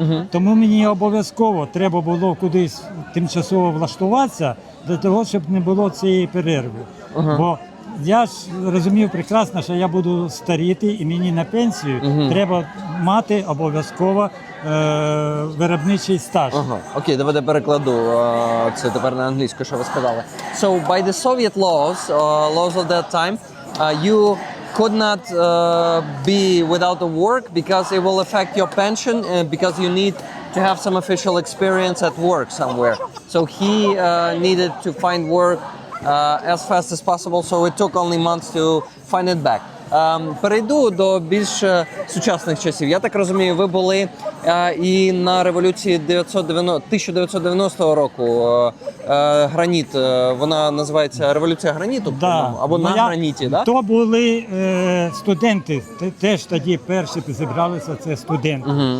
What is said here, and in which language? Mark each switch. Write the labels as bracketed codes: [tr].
[uk] Тому мені обов'язково треба було кудись тимчасово влаштуватися для того, щоб не було цієї перерви. Бо я ж розумів прекрасно, що я буду старіти, і мені на пенсію треба мати обов'язково виробничий стаж. Окей, давайте перекладу це тепер на англійську, що ви сказали. [en] So by the Soviet laws of that time, you could not be without a work because it will affect your pension, because you need to have some official experience at work somewhere. So he needed to find work as fast as possible, so it took only months to find it back. [uk] Перейду до більш сучасних часів. Я так розумію, ви були і на революції 1990 року. Граніт, вона називається Революція граніту, Да. або на граніті, да? То були студенти, теж тоді перші зібралися, це студенти.